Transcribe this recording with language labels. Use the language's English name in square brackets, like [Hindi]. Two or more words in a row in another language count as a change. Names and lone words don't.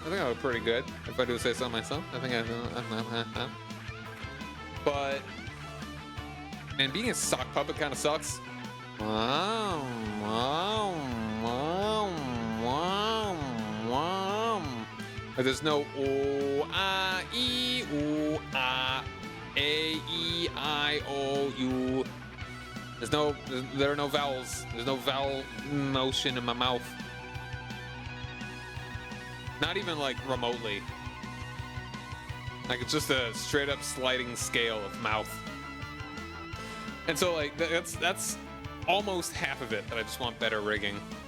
[English] I think I look pretty good, if I do say so myself. I think but man, being a sock puppet kind of sucks. Wow, wow, wow, wow, wow. But there's no o, a, e, u, a, e, I, o, u. There are no vowels. There's no vowel motion in my mouth. Not even like remotely. Like it's just a straight up sliding scale of mouth. And so like that's almost half of it that I just want better rigging.